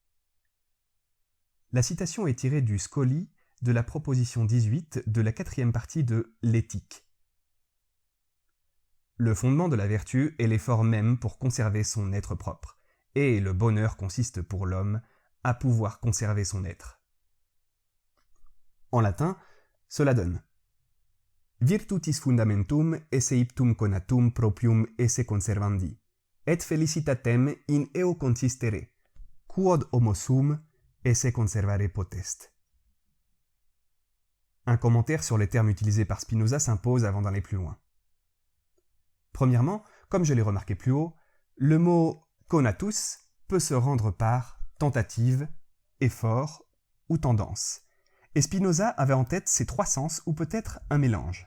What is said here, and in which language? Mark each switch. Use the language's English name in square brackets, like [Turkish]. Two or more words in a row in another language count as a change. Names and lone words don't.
[French] La citation est tirée du Scoli de la proposition 18 de la 4e partie de l'Éthique. Le fondement de la vertu est l'effort même pour conserver son être propre, et le bonheur consiste pour l'homme à pouvoir conserver son être. En latin, cela donne [Latin] Virtutis fundamentum esse iptum conatum proprium esse conservandi, et felicitatem in eo consistere, quod homo sum esse conservare potest. [French] Un commentaire sur les termes utilisés par Spinoza s'impose avant d'aller plus loin. Premièrement, comme je l'ai remarqué plus haut, le mot conatus peut se rendre par tentative, effort ou tendance. Et Spinoza avait en tête ces trois sens ou peut-être un mélange.